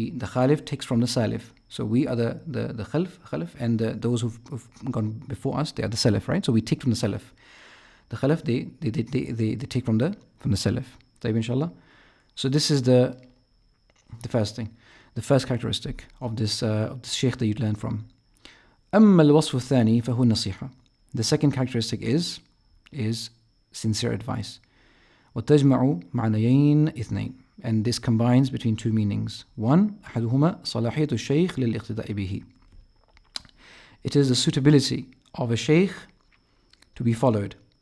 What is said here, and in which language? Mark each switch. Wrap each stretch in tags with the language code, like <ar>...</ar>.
<en>The khalif takes from the salif. So we are the khalif, and those who've gone before us, they are the salaf, right? So we take from the salaf. The khalif, they take from the salaf. طيب, inshallah. So this is the first thing, the first characteristic of this sheikh that you learn from.</en> <ar>أما الوصف الثاني فهو النصيحة.</ar> <en>The second characteristic is sincere advice.</en> <ar>وتجمع معنيين اثنين.</ar> <en>And this combines between two meanings.</en> <ar>One, أحدهما صلاحية الشيخ للاقتداء به.</ar> <en>It is the suitability of a sheikh to be followed.</en>